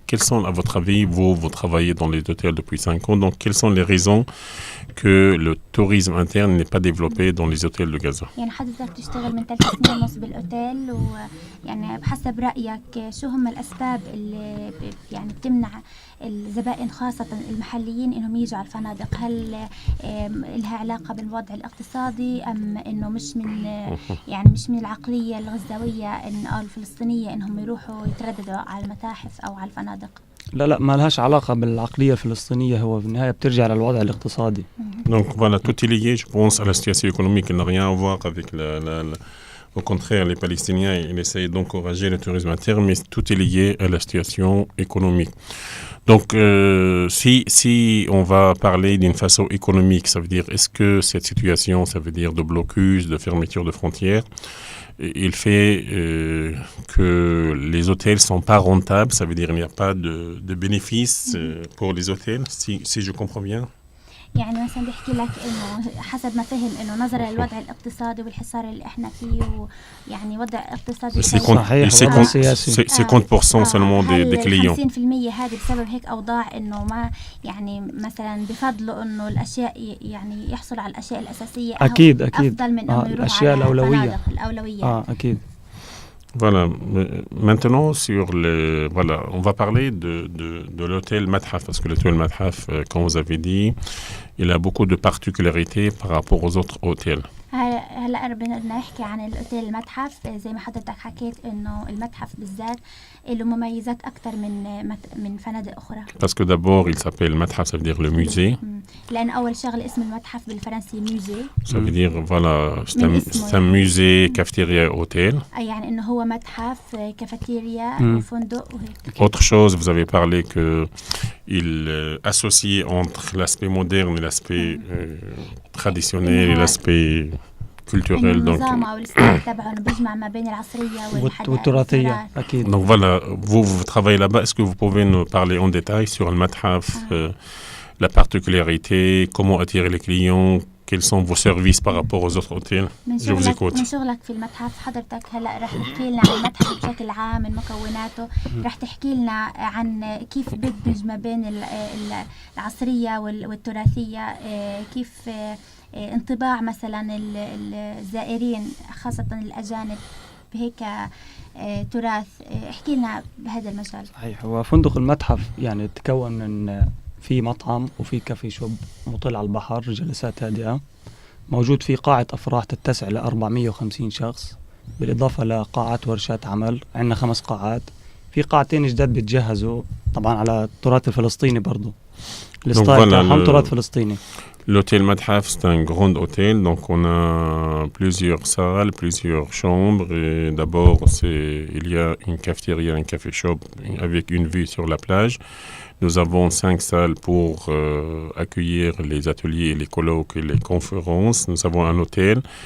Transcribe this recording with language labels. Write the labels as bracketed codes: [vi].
[fr] Quels sont, à votre avis, vous travaillez dans les hôtels depuis 5 ans, donc quelles sont les raisons que le tourisme interne n'est pas développé dans les hôtels de Gaza? [ar] يعني حضرتك تشتغل من 3 سنين ونص بالأوتيل ويعني بحسب رأيك شو هم الأسباب اللي يعني بتمنع الزبائن خاصة المحليين إنهم يجوا على الفنادق؟ هل لها علاقة بالوضع الاقتصادي أم إنه مش من العقلية الغزاوية أو الفلسطينية إنهم يروحوا يترددوا على المتاحف أو على الفنادق؟ لا ما لهاش علاقة بالعقلية الفلسطينية، هو في النهاية بترجع للوضع الاقتصادي. [fr] Donc voilà, tout est lié, je pense, à la situation économique. Il n'a rien à voir avec au contraire, les Palestiniens, ils essayent d'encourager le tourisme interne, mais tout est lié à la situation économique. Donc, si on va parler d'une façon économique, ça veut dire, est-ce que cette situation, ça veut dire de blocus, de fermeture de frontières, il fait que les hôtels ne sont pas rentables, ça veut dire qu'il n'y a pas de bénéfices pour les hôtels, si je comprends bien. [ar] يعني مثلا بيحكي لك انه حسب ما فهم انه نظرا للوضع الاقتصادي والحصار اللي احنا فيه ويعني وضع اقتصادي صحيح [fr] 50% seulement des clients. [ar] 50% هذه بسبب هيك اوضاع انه ما يعني مثلا بفضلوا انه الاشياء يعني يحصل على الاشياء الاساسيه اكيد افضل من انه يروح الاشياء على الاولويه الاولويات. [fr] Voilà. Maintenant, on va parler de l'hôtel Mathaf, parce que l'hôtel Mathaf, comme vous avez dit, il a beaucoup de particularités par rapport aux autres hôtels. [ar] هلا بدنا نحكي عن الاوتيل المتحف. زي ما حضرتك حكيت انه المتحف بالذات له مميزات اكثر من فنادق اخرى. [fr] Parce que d'abord, il s'appelle Mathaf, ça veut dire le musée. [ar] لأن أول شغلة اسم المتحف بالفرنسي musée. [fr] Ça veut dire voilà, c'est un musée, cafétéria, hôtel. [ar] يعني إنه هو متحف كافيتيريا وفندق وهيك. [fr] Autre chose, vous avez parlé que il associe entre l'aspect moderne et l'aspect traditionnel et l'aspect culturel. Donc, donc voilà, vous travaillez là-bas. Est-ce que vous pouvez nous parler en détail sur le Mathaf, la particularité, comment attirer les clients, quels sont vos services par rapport aux autres hôtels? Je vous écoute. [ar] من شغلك في المتحف حضرتك هلا رح تحكي لنا عن المتحف بشكل عام من مكوناته، رح تحكي لنا عن كيف بدمج ما بين العصرية والتراثية، كيف انطباع مثلا الزائرين خاصة الأجانب بهيك تراث. احكي لنا بهذا المجال. صحيح، هو فندق المتحف يعني تكون من في مطعم وفي كافي شوب مطل على البحر، جلسات هادئة، موجود في قاعة أفراح تتسع ل 450 شخص، بالإضافة لقاعات ورشات عمل. عندنا 5 قاعات، في قاعتين جداد بيتجهزوا طبعا على التراث الفلسطيني برضو، الستايل تاعهم تراث فلسطيني. [fr] L'hôtel Mathaf, c'est un grand hôtel, donc on a plusieurs salles, plusieurs chambres. Et d'abord, il y a une cafétéria, un café shop avec une vue sur la plage. Nous avons 5 salles pour accueillir les ateliers, les colloques et les conférences. Nous avons un hôtel.